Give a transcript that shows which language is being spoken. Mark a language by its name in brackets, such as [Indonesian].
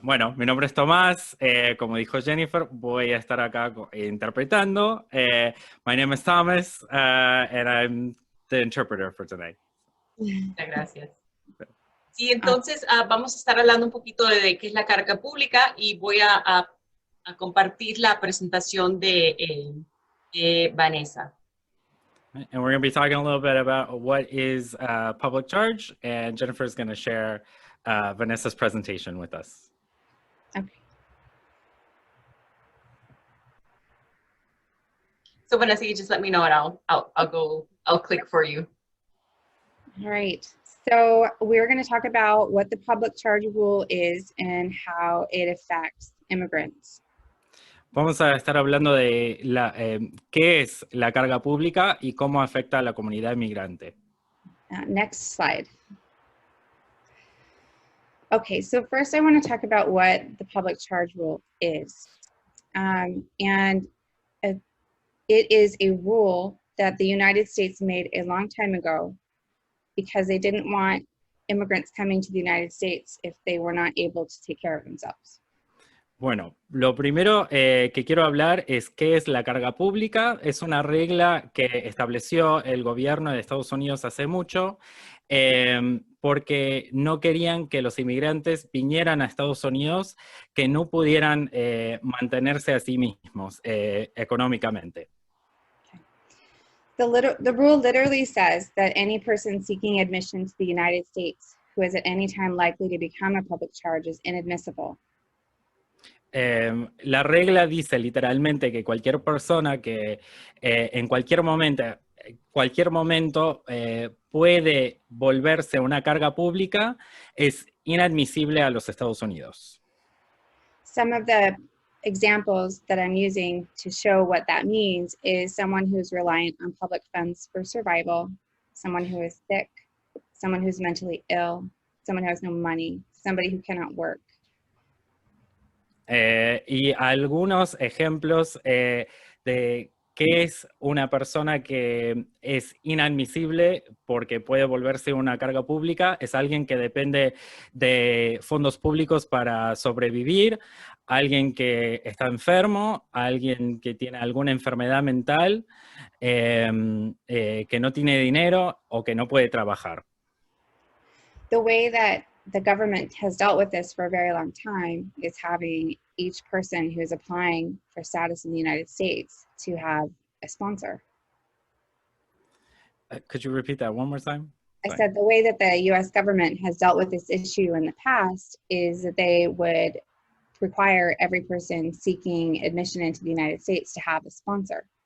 [Spanish] Bueno, mi nombre es Tomás. Como dijo Jennifer, voy a estar acá interpretando. [English] My name is Thomas, and I'm the interpreter for tonight. [Spanish] Muchas gracias. Sí, entonces vamos a estar hablando un poquito de qué es la carga pública y voy a compartir la presentación de Vanessa. [English] And we're going to be talking a little bit about what is public charge, and Jennifer is going to share Vanessa's presentation with us. Okay. So Vanessa, you just let me know and I'll click for you. All right. So we're going to talk about what the public charge rule is and how it affects immigrants. [Spanish] Vamos a estar hablando de qué es la carga pública y cómo afecta a la comunidad inmigrante. [English] Next slide. Okay, so first I want to talk about what the public charge rule is. And it is a rule that the United States made a long time ago because they didn't want immigrants coming to the United States if they were not able to take care of themselves. [Spanish] Bueno, lo primero que quiero hablar es qué es la carga pública. Es una regla que estableció el gobierno de Estados Unidos hace mucho porque no querían que los inmigrantes vinieran a Estados Unidos que no pudieran mantenerse a sí mismos económicamente. [English] The rule literally says that any person seeking admission to the United States who is at any time likely to become a public charge is inadmissible. [Spanish] La regla dice literalmente que cualquier persona que en cualquier momento puede volverse una carga pública es inadmisible a los Estados Unidos. [English] Some of the examples that I'm using to show what that means is someone who's reliant on public funds for survival, someone who is sick, someone who's mentally ill, someone who has no money, somebody who cannot work. [Spanish] Y algunos ejemplos de qué es una persona que es inadmisible porque puede volverse una carga pública, es alguien que depende de fondos públicos para sobrevivir, alguien que está enfermo, alguien que tiene alguna enfermedad mental, que no tiene dinero o que no puede trabajar. [English] The way that the government has dealt with this for a very long time is having each person who is applying for status in the United States to have a sponsor. Could you repeat that one more time? I said the way that the US government has dealt with this issue in the past is that they would require every person seeking admission into the United States to have a sponsor.